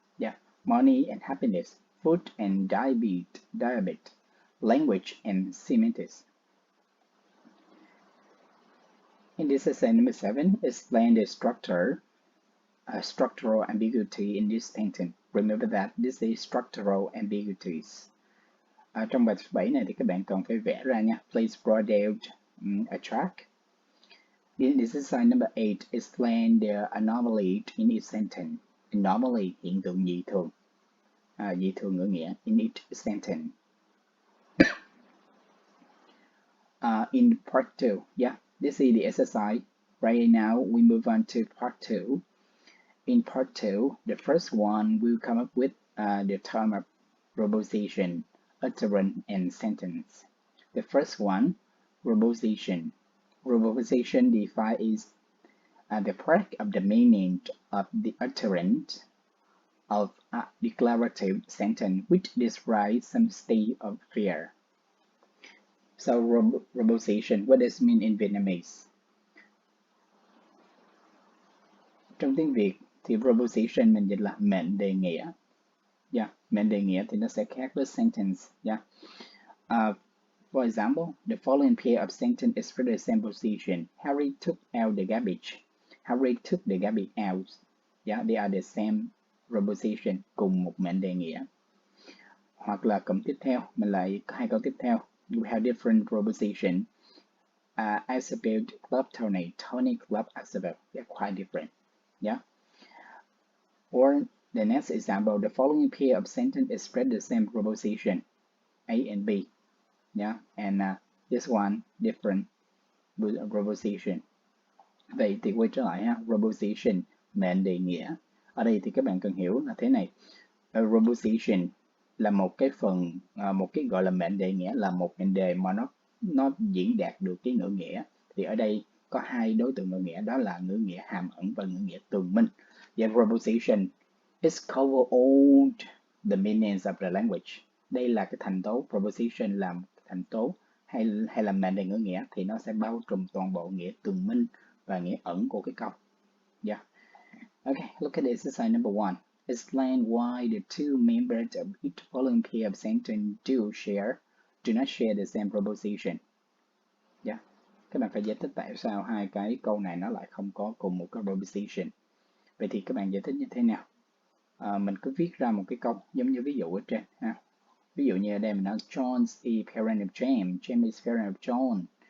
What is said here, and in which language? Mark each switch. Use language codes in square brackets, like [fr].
[en] Yeah, money and happiness, food and diabetes, language and semantics. In this exercise number 7, explain the structural ambiguity in this sentence. Remember that this is structural ambiguities. [vi] Trong bài 7 này thì các bạn cần phải vẽ ra nha. [en] Please draw down a chart. This is exercise number 8. Explain the anomaly in each sentence. [vi] Anomaly, hiện tượng dị thường. Dị thường ngữ nghĩa [en] in each sentence. In part 2, yeah, this is the exercise. Right now, we move on to part 2. In part 2, the first one will come up with the term of proposition, utterance, and sentence. The first one, proposition. Proposition defined is the part of the meaning of the utterance of a declarative sentence which describes some state of fear. So, proposition, what does it mean in Vietnamese? [vi] Trong tiếng Việt thì proposition mình dịch là mệnh đề nghĩa. Yeah, mệnh đề nghĩa thì nó sẽ khác với sentence. [en] Yeah. For example, the following pair of sentences express the same position. Harry took out the garbage. Harry took the garbage out. Yeah, they are the same proposition, [vi] cùng một mệnh đề nghĩa. Hoặc là cụm tiếp theo, mình lại hai câu tiếp theo. [en] We have different proposition. Isabel club Tony. Tony club Isabel. They're quite different. Yeah. Or the next example, the following pair of sentences express the same proposition, A and B. Yeah, and this one different with a proposition. [vi] Vậy thì quay trở lại ha, proposition, mệnh đề nghĩa. Ở đây thì các bạn cần hiểu là thế này. Proposition là một cái phần, một cái gọi là mệnh đề nghĩa là một mệnh đề mà nó diễn đạt được cái ngữ nghĩa. Thì ở đây có hai đối tượng ngữ nghĩa, đó là ngữ nghĩa hàm ẩn và ngữ nghĩa tường minh. [en] The proposition is cover all the meanings of the language. [vi] Đây là cái thành tố, proposition là thành tố hay là mệnh đề ngữ nghĩa thì nó sẽ bao trùm toàn bộ nghĩa tường minh và nghĩa ẩn của cái câu. [en] Yeah. Okay, look at exercise number 1. Explain why the two members of each following pair of sentences do not share the same proposition. Yeah. [vi] Các bạn phải giải thích tại sao hai cái câu này nó lại không có cùng một cái proposition. Vậy thì các bạn giải thích như thế nào? Mình cứ viết ra một cái câu giống như ví dụ ở trên ha. Ví dụ như ở đây mình nói [en] John is parent of James, James is parent of John.